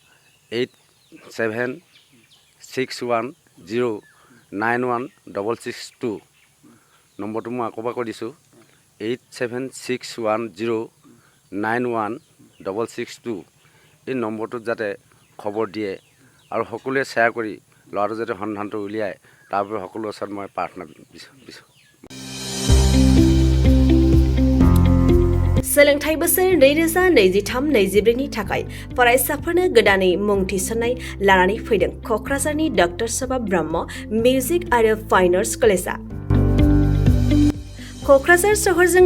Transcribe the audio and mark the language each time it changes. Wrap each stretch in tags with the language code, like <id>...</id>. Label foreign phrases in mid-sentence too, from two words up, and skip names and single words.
<as>8761091662 নম্বৰটো মই আকৌ এবাৰ কৈ দিছোঁ 8761091662 এই নম্বৰটোত যাতে খবৰ দিয়ে আৰু সকলোৱে শ্বেয়াৰ কৰি ল'ৰাটো যাতে সন্ধানটো উলিয়ায় তাৰ বাবে সকলোৰে ওচৰত মই প্ৰাৰ্থনা বিচাৰোঁ</as> <brx>सोलोंथाइ बोसोर 2023-24नि थाखाय फरायसाफोरनो गोदानै मुं थिसननाय लानानै फैदों क'क्राझारनि डक्टर सभा ब्रह्म मिउजिक आरो फाइन आर्ट्स कलेजआ क'क्राझार सहरजों</brx>